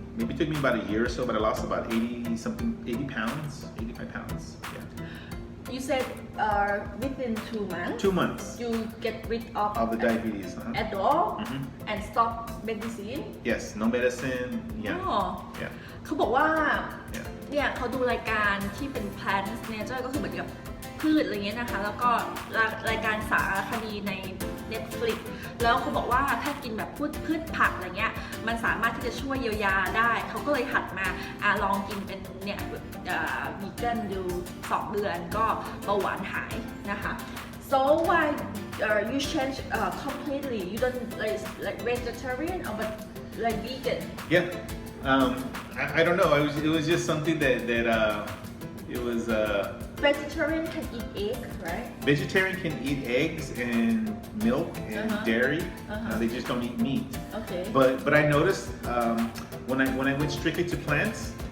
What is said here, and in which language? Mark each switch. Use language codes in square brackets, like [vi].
[en] Maybe it took me about a year or so, but I lost about 80 pounds, 85 pounds. Yeah. You said within 2 months 2 months you get rid of of the diabetes. at all and stop medicine Yes, no medicine. Yeah. อ๋อ Yeah. [th] เขาบอกว่า [en] Yeah. [th] เนี่ยเขาดูรายการที่เป็น Plant Nature ก็คือเหมือนกับพืชอะไรเงี้ยนะคะแล้วก็รายการสารคดีใน Netflix แล้วเขาบอกว่าถ้ากินแบบพืชผักอะไรเงี้ยมันสามารถที่จะช่วยเยียวยาได้เขาก็เลยหัดมาลองกินเป็นเนี่ยวีแกนดู2 เดือนก็เบาหวานหายนะคะ [en] so why you change completely you don't like vegetarian or but like vegan Yeah. I don't know. It was just something that it was. vegetarian can eat egg right Vegetarian can eat eggs and milk and dairy. They just don't eat meat. okay But I noticed when I went strictly to plants,